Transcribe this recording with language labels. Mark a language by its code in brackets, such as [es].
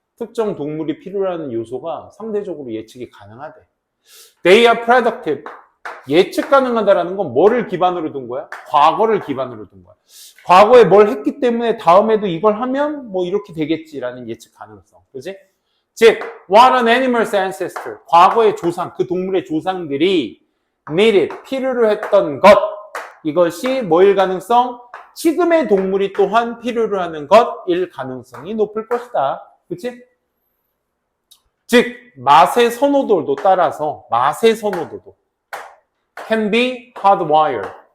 [ko] 특정 동물이 필요로 하는 요소가 상대적으로 예측이 가능하대. [en] They are predictive. [ko] 예측 가능하다라는 건 뭐를 기반으로 둔 거야? 과거를 기반으로 둔 거야. 과거에 뭘 했기 때문에 다음에도 이걸 하면 뭐 이렇게 되겠지라는 예측 가능성. 그지? 즉, [en] what an animal's ancestor. [ko] 과거의 조상, 그 동물의 조상들이 [en] needed, [ko] 필요로 했던 것. 이것이 뭐일 가능성? 지금의 동물이 또한 필요로 하는 것일 가능성이 높을 것이다. 그치? 즉, 맛의 선호도도 따라서 맛의 선호도도 [en] can be hardwired.